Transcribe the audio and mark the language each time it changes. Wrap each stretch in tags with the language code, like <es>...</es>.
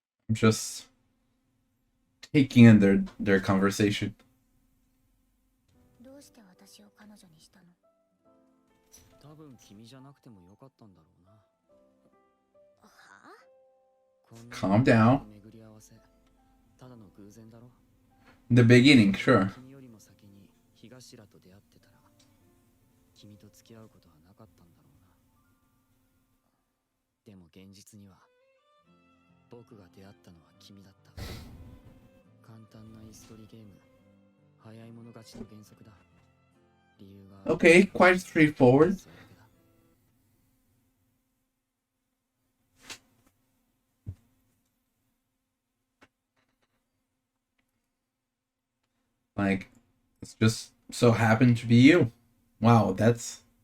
<en>I'm just taking in their conversation.</en> <ja>どうして私を彼女にしたの多分君じゃなくてもよかったんだろうな。はこんな</ja> <en>Calm down.</en> <ja>巡り合わせただの偶然だろ。</ja> <en>The beginning, sure.</en> <ja>君よりも先に東らと出会ってたら君と付き合うことはなかったんだろうな。でも現実には僕が出会ったのは君だった。簡単な椅子取りゲーム、早い者勝ちの原則だ。理由が</ja> <en>Okay, quite straightforward.</en> <ja>それだけだ。</ja> <en>Like, it's just so happened to be you. Wow, that's.</en>